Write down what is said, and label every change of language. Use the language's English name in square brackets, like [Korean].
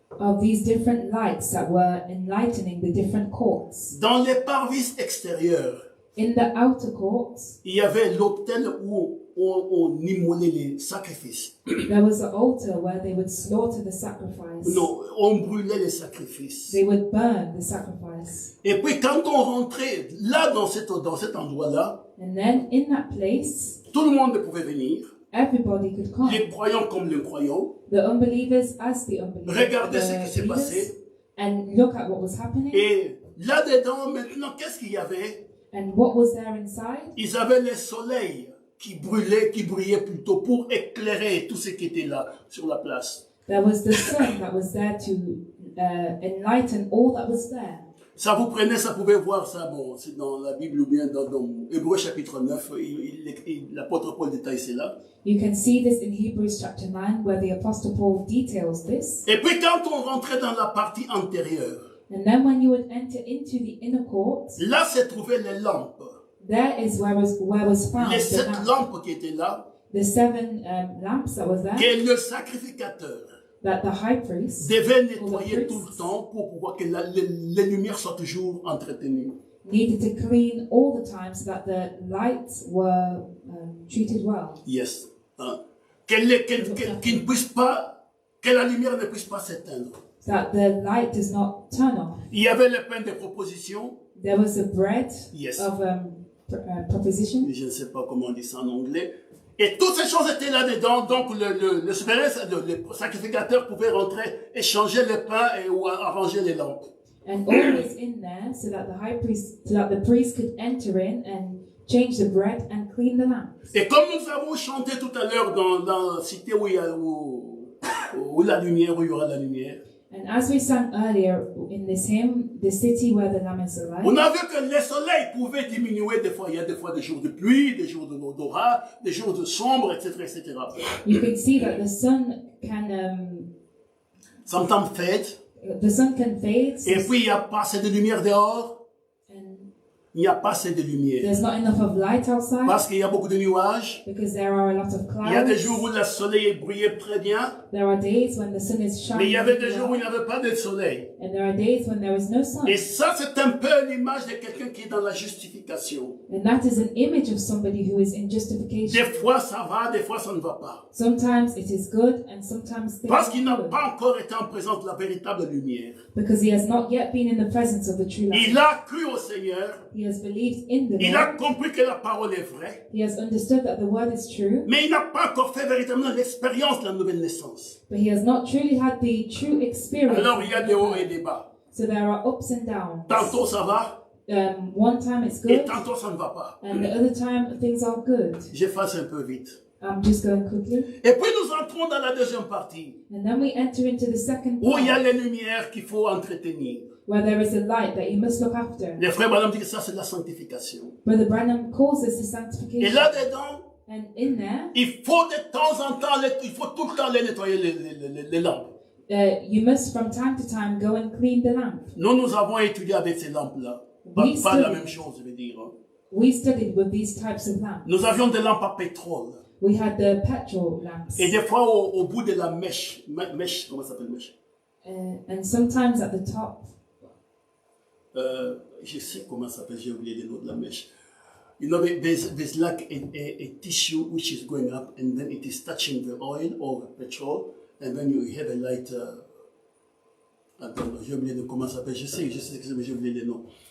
[English] of these different lights that were enlightening the different courts. [French] Dans les parvis extérieurs, [English] In the outer courts, [French] il y avait l'autel où on immolait les sacrifices. [English] there was the altar where they would slaughter the sacrifice. [French] Non, on brûlait les sacrifices. [English] They would burn the sacrifice. [French] Et puis quand on rentrait là dans cet endroit-là, [English] And then in that place, [French] tout le monde pouvait venir, [English] everybody could come. [French] les croyants comme les croyants, [English] The unbelievers as the unbelievers. [French] regarder ce qui s'est [English] believers, [French] passé. [English] and look at what was happening. [French] Et là-dedans, maintenant, qu'est-ce qu'il y avait? [English] And what was there inside? [French] Ils avaient le soleil qui brillait plutôt pour éclairer tout ce qui était là, sur la place. [English] There was the sun that was there to enlighten all that was there. [French] Ça vous prenait, ça pouvait voir ça, bon, c'est dans la Bible ou bien dans Hébreux chapitre 9, l'apôtre Paul détaille cela. [English] You can see this in Hebrews chapter 9 where the Apostle Paul details this. [French] Et puis quand on rentrait dans la partie antérieure, [English] And then when you would enter into the inner court, [French] là se trouvaient les lampes. [English] There is where was found [French] les [English] the 7 lamp. [French] lampes qui étaient là, [English] The 7 lamps that was there, [French] que le sacrificateur [English] that the high priest [French] devait nettoyer tout le temps pour pouvoir que les lumières soient toujours entretenues. [English] needed to clean all the time so that the lights were treated well. Yes. Hein? [French] Qu'il ne puisse pas, que la lumière ne puisse pas s'éteindre. [English] That the light does not turn off. [French] Il y avait le pain de proposition. [English] There was a bread Yes. of proposition. [French] Je ne sais pas comment on dit ça en anglais. Et toutes ces choses étaient là-dedans. Donc le sacrificateur pouvait rentrer et changer le pain ou arranger les lampes. [English] And all was in there so that the priest could enter in and change the bread and clean the lamps. [French] Et comme nous avons chanté tout à l'heure dans la cité où il y a où la lumière, où il y aura la lumière. [English] And as we sang earlier in this hymn, the city where the lamp is alive, [French] On a vu que le soleil pouvait diminuer des fois. Il y a des fois des jours de pluie, des jours d'orage, des jours de sombre, etc., etc. [English] you can see that the sun can Sometimes fade. fade. [French] Et puis il n'y a pas assez de lumière dehors. [English] And [French] Il n'y a pas assez de lumière. [English] there's not enough of light outside [French] Parce qu'il y a beaucoup de nuages. [English] because there are a lot of [French] Il y a des [English] clouds. [French] jours où le soleil brillait très bien. [English] There are days when the sun is shining, [French] Mais il y avait des jours où il n'y avait pas de soleil. [English] and there are days when there is no sun. [French] Et ça, c'est un peu l'image de quelqu'un qui est dans la justification. [English] And that is an image of somebody who is in justification. [French] Des fois, ça va, des fois, ça ne va pas. [English] Sometimes it is good, and sometimes things [French] Parce qu'il n'a [English] are good. [French] pas encore été en présence de la véritable lumière. [English] Because he has not yet been in the presence of the true light. [French] Il a cru au Seigneur. [English] He has believed in the [French] Il a [English] Lord. [French] compris que la parole est vraie. [English] He has understood that the word is true, [French] Mais il n'a pas encore fait véritablement l'expérience de la nouvelle naissance. [English] but he has not truly had the true experience. [French] Alors, il y a des hauts et des bas. [English] So there are ups and downs. [French] Tantôt, ça va. [English] One time it's [French] Et [English] good, [French] tantôt, ça ne va pas. [English] and the other time things are good. [French] J'efface un peu vite. [English] I'm just going quickly. [French] Et puis, nous entrons dans la deuxième partie. [English] And then we enter into the second [French] Où il y a [English] part, [French] les lumières qu'il faut entretenir. [English] where there is a light that you must look after. [French] Les frères Branham disent que ça, c'est de la sanctification. [English] Brother Branham calls this the sanctification. [French] là-dedans, [English] And in there, [French] il faut de temps en temps, il faut tout le temps les nettoyer les lampes. [English] you must from time to time go and clean the lamp. [French] Nous avons étudié avec ces lampes-là. Pas Oui, la c'est- même chose, je veux dire. Hein. [English] We studied with these types of lamps. [French] Nous avions des lampes à pétrole. [English] We had the petrol lamps. [French] Et des fois, au bout de la mèche, comment ça s'appelle mèche? [English] And sometimes at the top, [French] Je sais comment ça s'appelle, j'ai oublié le nom de la mèche. [English] You know, there's like a tissue which is going up and then it is touching the oil or the petrol and then you have a light. [French] Attends, j'ai oublié comment ça s'appelle. Je sais que j'ai oublié le nom.